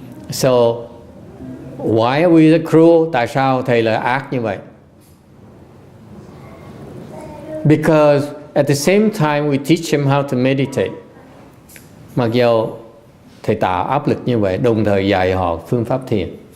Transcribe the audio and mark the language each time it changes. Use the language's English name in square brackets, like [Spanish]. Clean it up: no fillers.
[English] So why are we the cruel? [Vietnamese] Tại sao thầy là ác như vậy? [English] Because at the same time we teach him how to meditate. [Vietnamese] Mặc dù thầy tạo áp lực như vậy, đồng thời dạy họ phương pháp thiền.